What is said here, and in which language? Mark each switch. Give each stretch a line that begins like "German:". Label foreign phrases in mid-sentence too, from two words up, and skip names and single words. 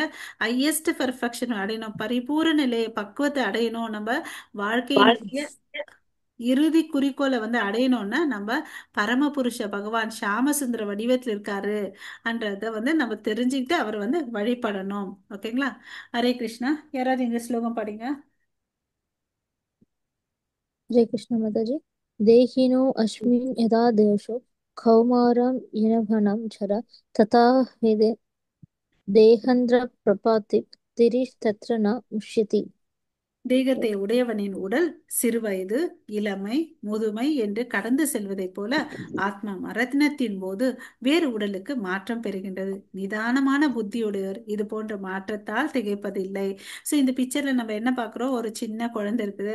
English: highest perfection
Tamil: அடையணும், பரிபூரண நிலையை பக்குவத்தை அடையணும். நம்ம வாழ்க்கையினுடைய இறுதி குறிக்கோளை வந்து அடையணும்னா நம்ம பரமபுருஷ பகவான் சாமசுந்தர வடிவத்தில் இருக்காரு என்றதை வந்து நம்ம தெரிஞ்சுக்கிட்டு அவர் வந்து வழிபடணும். ஓகேங்களா? ஹரே கிருஷ்ணா. யாராவது இந்த ஸ்லோகம் படிங்க.
Hindi: हरे कृष्ण माताजी।
Sanskrit: देहिनो अस्मिन् यदा देशो कौमारं यनघनं जरा तथा हेदे देहन्द्र प्रपाति तिरिस्तत्र न मुष्यति।
Tamil: தேகத்தை உடையவனின் உடல் சிறுவயது, இளமை, முதுமை என்று கடந்து செல்வதைப் போல ஆத்மா மரணத்தின் போது வேறு உடலுக்கு மாற்றம் பெறுகின்றது. நிதானமான புத்தியுடையவர் இது போன்ற மாற்றத்தால் திகைப்பதில்லை. ஸோ இந்த பிக்சர்ல நம்ம என்ன பார்க்குறோம், ஒரு சின்ன குழந்தை இருக்குது.